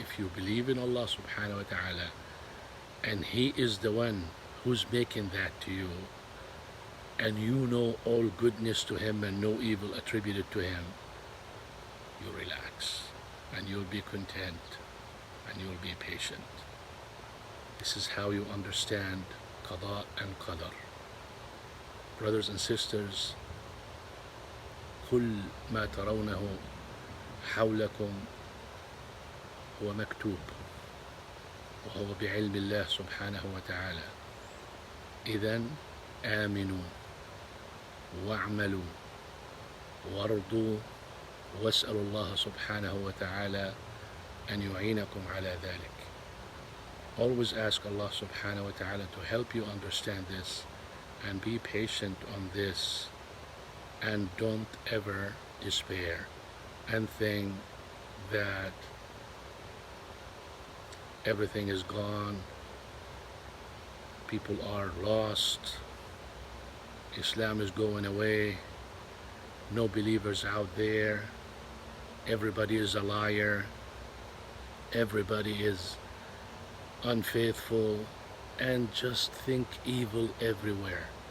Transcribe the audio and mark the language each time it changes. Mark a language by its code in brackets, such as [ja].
[en] If you believe in Allah subhanahu wa ta'ala and He is the one who's making that to you, and you know all goodness to Him and no evil attributed to Him, you relax, and you'll be content, and you'll be patient. This is how you understand qada and qadar. Brothers and sisters, [ar] كل ما ترونه حولكم هو مكتوب وهو بعلم الله سبحانه وتعالى. إذن آمنوا واعملوا وارضوا واسألوا الله سبحانه وتعالى أن يعينكم على ذلك. [en] Always ask Allah subhanahu wa ta'ala to help you understand this, and be patient on this, and don't ever despair and think that everything is gone, people are lost, Islam is going away, no believers out there, everybody is a liar, everybody is unfaithful, and just think evil everywhere.